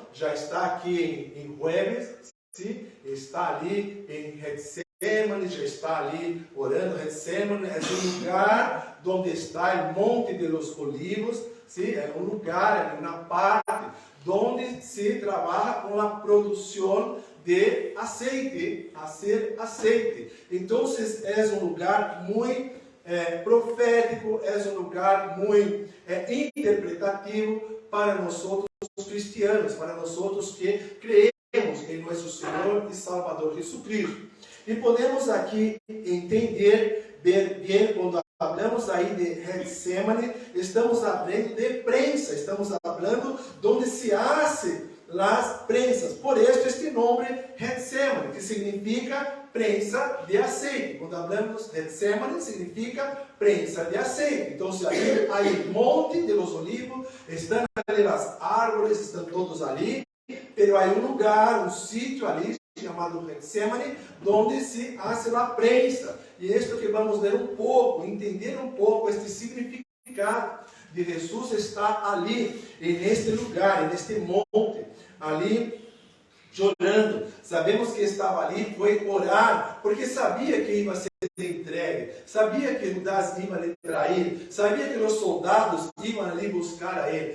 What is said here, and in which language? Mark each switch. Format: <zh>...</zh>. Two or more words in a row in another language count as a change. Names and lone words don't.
<pt>Já está aqui em jueves, sim? Está ali em Getsemane, já está ali orando. Getsemane é um lugar onde está o Monte de los Olivos, sim? É um lugar, é uma parte onde se trabalha com a produção de aceite,</pt> <es>hacer aceite.</es> <pt>Então, é um lugar muito profético, é um lugar muito interpretativo para nós cristianos, para nós que creemos em nosso Senhor e Salvador Jesucristo. E podemos aqui entender bem quando falamos aí de Getsemane, estamos falando de prensa, estamos falando onde</pt> <es>se hace las prensas.</es> <pt>Por isso este nome Getsemane, que significa</pt> <es>prensa de aceite.</es> <pt>Quando falamos Getsemane, significa</pt> <es>prensa de aceite.</es> <pt>Então, aí há o</pt> <es>monte de los olivos,</es> <pt>estão ali as árvores, estão todos ali, mas há um lugar, um sítio ali, chamado Getsemane, onde se hace a prensa. E isto que vamos ler um pouco, entender um pouco este significado de Jesus estar ali, neste lugar, neste monte, ali chorando. Sabemos que estava ali, foi orar, porque sabia que ia ser entregue, sabia que Judas ia lhe trair, sabia que os soldados iam ali buscar a ele.</pt>